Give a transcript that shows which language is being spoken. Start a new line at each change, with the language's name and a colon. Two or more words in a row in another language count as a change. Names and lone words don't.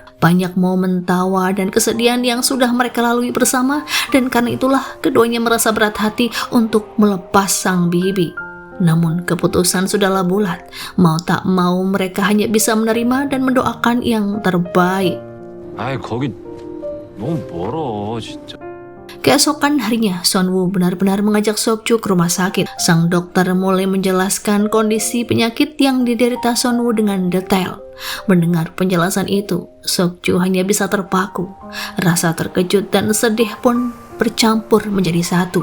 Indonesian: Banyak momen tawa dan kesedihan yang sudah mereka lalui bersama, dan karena itulah keduanya merasa berat hati untuk melepas sang bibi. Namun keputusan sudahlah bulat, mau tak mau mereka hanya bisa menerima dan mendoakan yang terbaik.
Korean: 아이 거기 너무 멀어 진짜.
Indonesian: Keesokan harinya, Sonwoo benar-benar mengajak Sokju ke rumah sakit. Sang dokter mulai menjelaskan kondisi penyakit yang diderita Sonwoo dengan detail. Mendengar penjelasan itu, Sokju hanya bisa terpaku. Rasa terkejut dan sedih pun bercampur menjadi satu.